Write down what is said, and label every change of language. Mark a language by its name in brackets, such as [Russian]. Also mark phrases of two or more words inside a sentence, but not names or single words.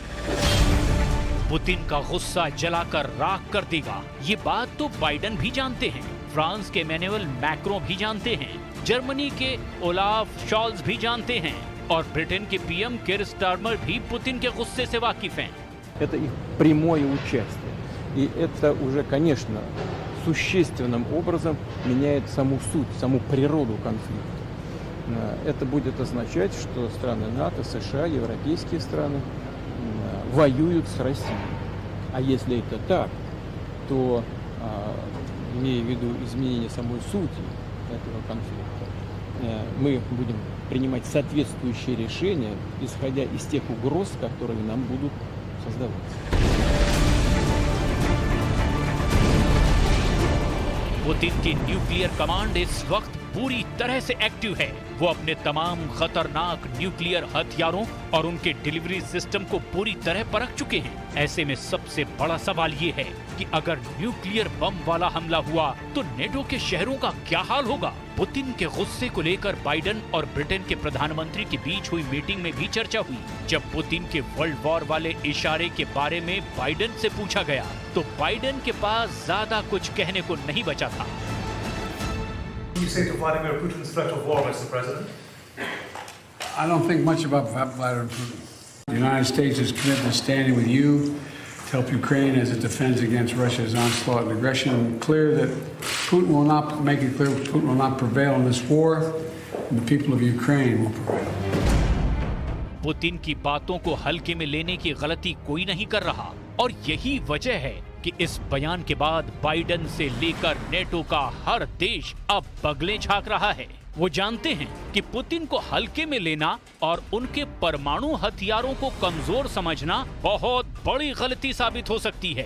[Hindi] पुतिन का गुस्सा जलाकर राख कर देगा, ये बात तो बाइडेन भी जानते हैं, फ्रांस के इमैनुअल मैक्रों भी जानते हैं, जर्मनी के ओलाफ शॉल्ज भी जानते हैं, और ब्रिटेन के पीएम कीर स्टारमर भी पुतिन के गुस्से से वाकिफ हैं। [Russian] Это их прямое участие. И это уже, конечно, существенным образом меняет саму суть, саму природу конфликта. Это будет означать, что страны НАТО, США, европейские страны воюют с Россией. А если это так, то, имея в виду изменение самой сути этого конфликта, мы будем принимать соответствующие решения, исходя из тех угроз, которые нам будут создаваться. [Hindi] पुतिन की [English] nuclear command [Hindi] इस वक्त पूरी तरह से एक्टिव है। वो अपने तमाम खतरनाक न्यूक्लियर हथियारों और उनके [English] delivery system [Hindi] को पूरी तरह परख चुके हैं। ऐसे में सबसे बड़ा सवाल ये है कि अगर [English] nuclear bomb [Hindi] वाला हमला हुआ तो नेटो के शहरों का क्या हाल होगा? पुतिन के गुस्से को लेकर बाइडेन और ब्रिटेन के प्रधानमंत्री के बीच हुई मीटिंग में भी चर्चा हुई। जब पुतिन के [English] world war [Hindi] वाले इशारे के बारे में बाइडेन से पूछा गया तो बाइडेन के पास ज्यादा कुछ कहने को नहीं बचा था। [English] You say to Vladimir Putin's threat of war, Mr. President? I don't think much about Vladimir Putin. The United States is committed to standing with you to help Ukraine as it defends against Russia's onslaught and aggression. Clear that Putin will not make it clear Putin will not prevail in this war, and the people of Ukraine will prevail. [Hindi] पुतिन की बातों को हल्के में लेने की गलती कोई नहीं कर रहा, और यही वजह है कि इस बयान के बाद बाइडेन से लेकर नेटो का हर देश अब बगलें झांक रहा है। वो जानते हैं कि पुतिन को हल्के में लेना और उनके परमाणु हथियारों को कमजोर समझना बहुत बड़ी गलती साबित हो सकती है।